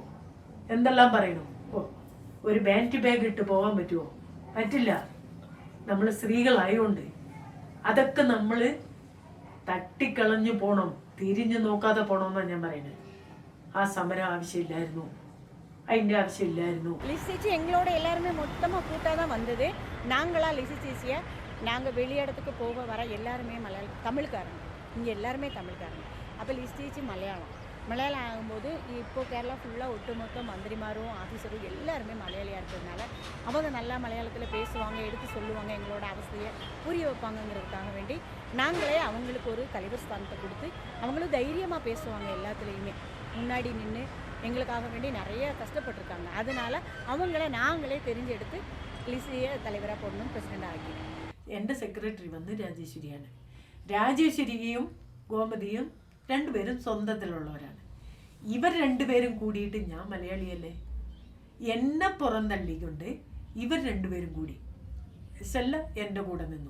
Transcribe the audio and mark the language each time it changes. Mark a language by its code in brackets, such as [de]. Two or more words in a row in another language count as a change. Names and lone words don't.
[ml] എന്തെല്ലാം പറയണം? ഒരു ബാൻഡ് ബാഗ് ഇട്ട് പോകാൻ പറ്റുമോ? പറ്റില്ല. നമ്മൾ സ്ത്രീകളായോണ്ട് അതൊക്കെ നമ്മൾ തട്ടിക്കളഞ്ഞു പോണം, തിരിഞ്ഞു നോക്കാതെ പോണമെന്നാണ് ഞാൻ പറയുന്നത്. ആ സമരം ആവശ്യമില്ലായിരുന്നു, അതിൻ്റെ ആവശ്യമില്ലായിരുന്നു. [ta] லிசி சேச்சி எங்களோட எல்லாருமே மொத்தமாக கூட்டாக தான் வந்தது. நாங்களாம் லிசி சேச்சியை நாங்கள் வெளியிடத்துக்கு போக வர எல்லாருமே தமிழ்காரங்க, இங்கே எல்லாருமே தமிழ்காரங்க. அப்போ லிசி சேச்சி மலையாளம் ஆகும்போது இப்போ கேரளா ஃபுல்லாக ஒட்டுமொத்த மந்திரிமாரும் ஆஃபீஸரும் எல்லாருமே மலையாளியாக இருக்கிறதுனால அவங்க நல்லா மலையாளத்தில் பேசுவாங்க, எடுத்து சொல்லுவாங்க, எங்களோட அவஸ்தையை புரிய வைப்பாங்கங்கிறதுக்காக வேண்டி நாங்களே அவங்களுக்கு ஒரு தலைவர் ஸ்தானத்தை கொடுத்து அவங்களும் தைரியமாக பேசுவாங்க. எல்லாத்துலேயுமே முன்னாடி நின்று எங்களுக்காக வேண்டி நிறைய கஷ்டப்பட்டிருக்காங்க. அதனால அவங்கள நாங்களே தெரிஞ்செடுத்து லிசியை தலைவராக போடணும், பிரசிடெண்ட் ஆக்கிட்டோம். [ml] എൻ്റെ സെക്രട്ടറി വന്ന് രാജേശ്വരിയാണ്. രാജേശ്വരിയും ഗോമതിയും രണ്ടുപേരും സ്വന്തത്തിലുള്ളവരാണ്. ഇവർ രണ്ടുപേരും കൂടിയിട്ട് ഞാൻ മലയാളിയല്ലേ, എന്നെ പുറന്തള്ളിക്കൊണ്ട് ഇവർ രണ്ടുപേരും കൂടി സെല്ല എൻ്റെ കൂടെ നിന്നു.